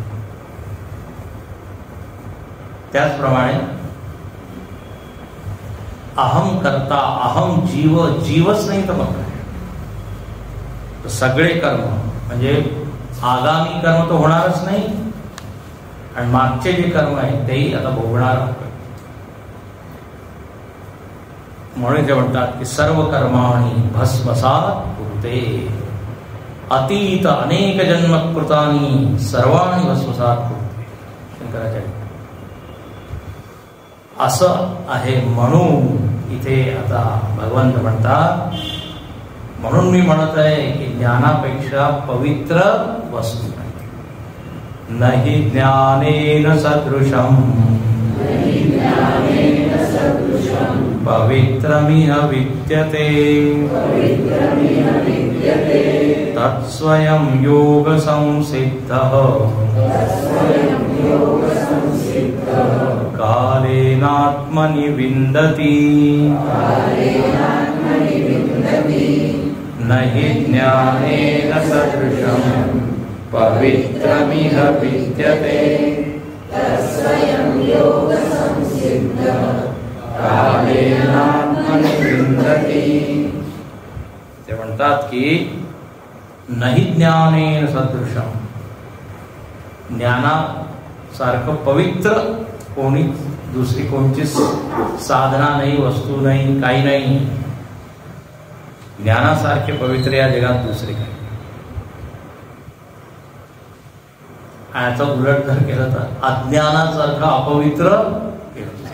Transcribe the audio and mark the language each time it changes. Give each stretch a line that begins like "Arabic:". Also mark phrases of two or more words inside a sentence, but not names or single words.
Marathi: त्याचप्रमाणे
Sanskrit: अहम करता, अहम जीव,
Marathi: जीवच नाही तर मग काय, सगळे कर्म म्हणजे आगामी कर्म तर होणारच नाही आणि मागचे जे कर्म आहेत तेही आता भोगणार. म्हणून ते म्हणतात की
Sanskrit: सर्व कर्माणी भस्मसात कुरुते, अतीत अनेक जन्मकृतानी सर्वाणी भस्मसात कुरुते.
Marathi: शंकराचार्य असं आहे. म्हणून इथे आता भगवंत म्हणतात, म्हणून मी म्हणत आहे की ज्ञानापेक्षा पवित्र वस्तू नाही.
Sanskrit: नहि ज्ञानेन सदृशम पवित्रमिह विद्यते तत्स्वयं योग संसिद्धः कालेनात्मनि विन्दति. नहि ज्ञानेन सदृशं पवित्रमिह विद्यते कालेनात्मनि विन्दति.
Marathi: ते म्हणतात की
Sanskrit: नहि ज्ञानेन सदृशम,
Marathi: ज्ञानासारखं पवित्र कोणी दुसरी कोणची साधना नाही, वस्तू नाही, काही नाही. ज्ञानासारखे पवित्र या जगात दुसरे काही. याचा उलट जर केलं तर अज्ञानासारखं अपवित्र केलं.